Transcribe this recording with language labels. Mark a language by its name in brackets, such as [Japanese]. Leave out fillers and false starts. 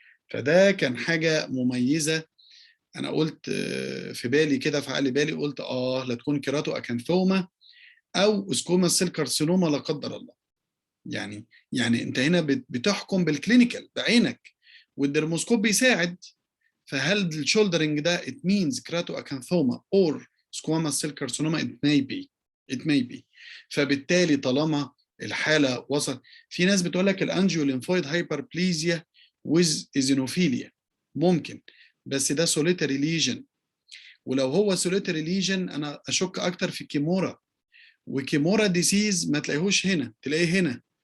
[Arabic] فده كان حاجه مميزه. انا قلت في بالي كده، في عقل بالي قلت لا تكون كيراتو اكانثوما او سكوما سيل كارسينوما لا قدر الله. يعني انت هنا بتحكم بالكلينيكال بعينك، والدرموسكوب بيساعد. فهل الشولدرنج ده [English] it means keratoacanthoma or squamous cell carcinoma؟ it may be. it may be. [Arabic] فبالتالي طالما الحاله وصل، في ناس بتقول لك الانجيو ليمفويد هايبربليزيا with ايزينوفيليا ممكن، بس ده سوليتاري ليجن. ولو هو سوليتاري ليجن انا اشك اكتر في كيمورا، وكيمورا ديسيز ما تلاقيهوش هنا، تلاقيه هنا.